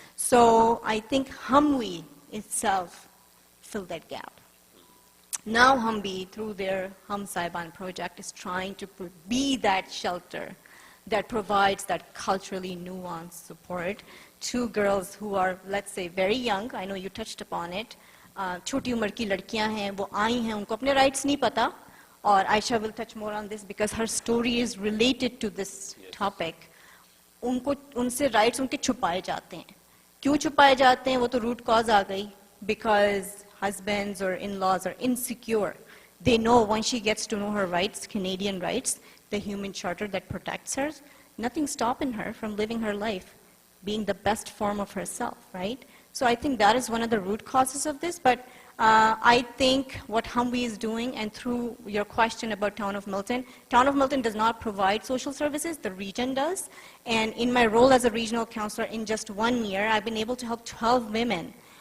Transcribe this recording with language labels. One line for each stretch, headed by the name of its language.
English: So I think Humwe itself filled that gap. Now Humbi, through their Hum-Sayeban project, is trying to be that shelter that provides that culturally nuanced support to girls who are, let's say, very young. I know you touched upon it.
Hindi: छोटी उम्र की लड़कियां हैं, वो आई हैं, उनको अपने rights नहीं पता. और
English: Aisha will touch more on this because her story is related to this topic.
Hindi: उनको उनसे rights उनके छुपाए जाते हैं. क्यों छुपाए जाते हैं? वो तो root cause आ गई.
English: Because husbands or in-laws are insecure. They know once she gets to know her rights, Canadian rights, the human charter that protects her, nothing's stopping her from living her life, being the best form of herself, right? So I think that is one of the root causes of this, but I think what Humvee is doing, and through your question about Town of Milton does not provide social services, the region does, and in my role as a regional counselor in just 1 year, I've been able to help 12 women.